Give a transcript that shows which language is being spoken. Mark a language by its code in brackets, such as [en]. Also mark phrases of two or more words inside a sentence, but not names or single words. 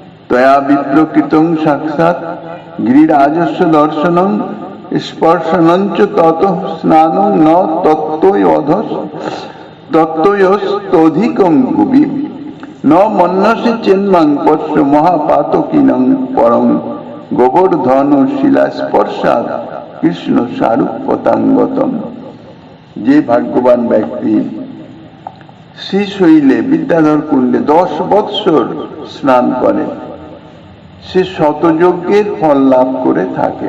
[sa] তয়া বিপ্রকৃতং সাক্ষাৎ গিরিরাজস্য দর্শনং স্পর্শনঞ্চ তত স্নানং ন তত্ত্বয়স্তধিকং ভুবি ন মন্যসে চেন্মাং পশ্য মহাপাতকিনং পরং গোবর্ধন শিলাস্পর্শাৎ কৃষ্ণ সারূপ্যতাঙ্গতম। [bn] যে ভাগ্যবান ব্যক্তি শ্রীশৈলে বিদ্যাধর কুণ্ডে 10 বৎসর স্নান করে, সে শতযজ্ঞের ফল লাভ করে থাকে।